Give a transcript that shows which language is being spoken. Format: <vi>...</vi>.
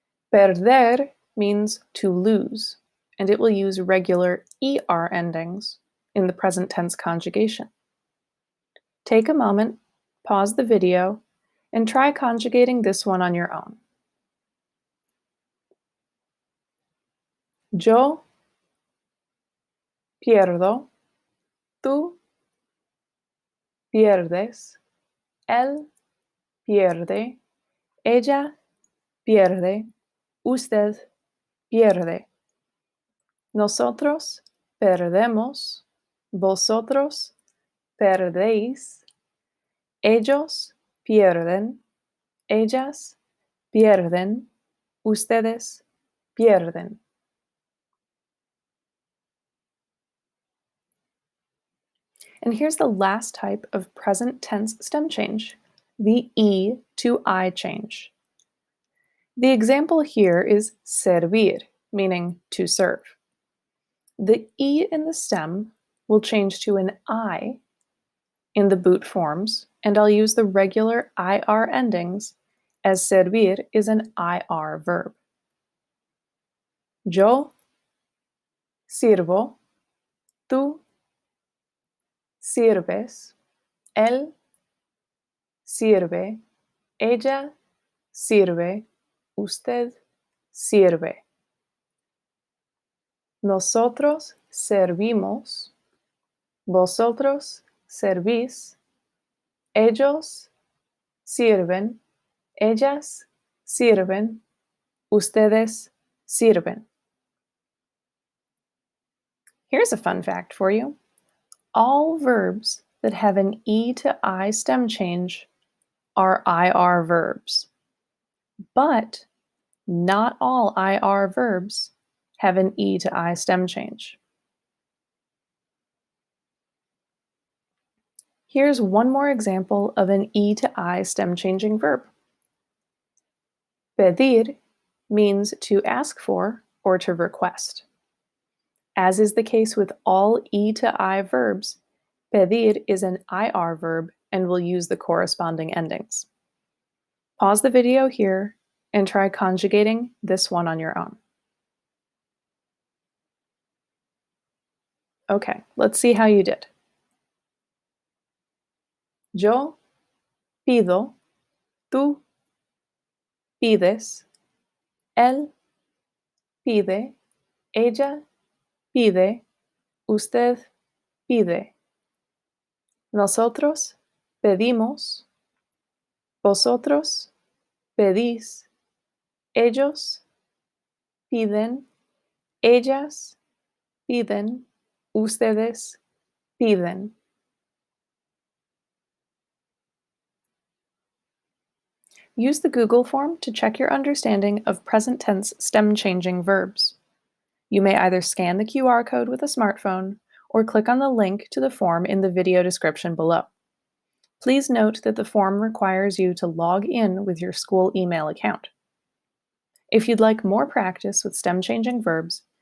<en>Perder means to lose, and it will use regular ER endings in the present tense conjugation. Take a moment, pause the video, and try conjugating this one on your own.</en> <es>Yo pierdo, tú pierdes, él pierde, ella pierde, usted pierde. Nosotros perdemos, vosotros perdéis, ellos pierden, ellas pierden, ustedes pierden.</es> <en>And here's the last type of present tense stem change, the E to I change. The example here is servir, meaning to serve. The E in the stem will change to an I in the boot forms, and I'll use the regular IR endings as servir is an IR verb.</en> <es>Yo sirvo, tú sirves, él sirve, ella sirve, usted sirve. Nosotros servimos, vosotros servís, ellos sirven, ellas sirven, ustedes sirven.</es> <en>Here's a fun fact for you. All verbs that have an E to I stem change are IR verbs, but not all IR verbs have an E to I stem change. Here's one more example of an E to I stem changing verb. Pedir means to ask for or to request. As is the case with all E to I verbs, pedir is an IR verb and will use the corresponding endings. Pause the video here and try conjugating this one on your own. Okay, let's see how you did.</en> <es>Yo pido, tú pides, él pide, ella pide, usted pide. Nosotros pedimos, vosotros pedís, ellos piden, ellas piden, ustedes piden.</es> <en>Use the Google form to check your understanding of present tense stem changing verbs. You may either scan the QR code with a smartphone or click on the link to the form in the video description below. Please note that the form requires you to log in with your school email account. If you'd like more practice with stem changing verbs,</en>